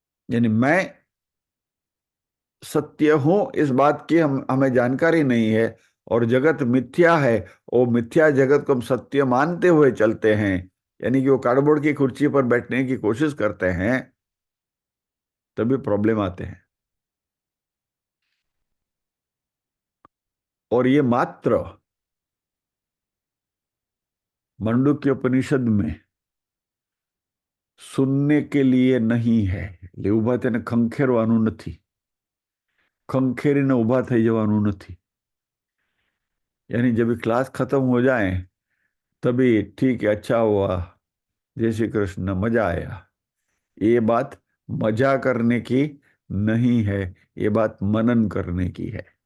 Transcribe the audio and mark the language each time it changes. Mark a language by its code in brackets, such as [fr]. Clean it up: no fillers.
[hi] यानी मैं सत्य हूं इस बात की हमें जानकारी नहीं है, और जगत मिथ्या है, वो मिथ्या जगत को हम सत्य मानते हुए चलते हैं, यानी कि वो कार्डबोर्ड की कुर्सी पर बैठने की कोशिश करते हैं, तभी प्रॉब्लम आते हैं। और ये मात्र मंडूक्य उपनिषद में सुनने के लिए नहीं है। [gu] એટલે ઊભા થઈને ખંખેરવાનું નથી, ખંખેરીને ઊભા થઈ જવાનું નથી। [hi] यानी जब क्लास खत्म हो जाए तभी ठीक है, अच्छा हुआ, जय श्री कृष्ण, मजा आया। ये बात मजा करने की नहीं है, ये बात मनन करने की है।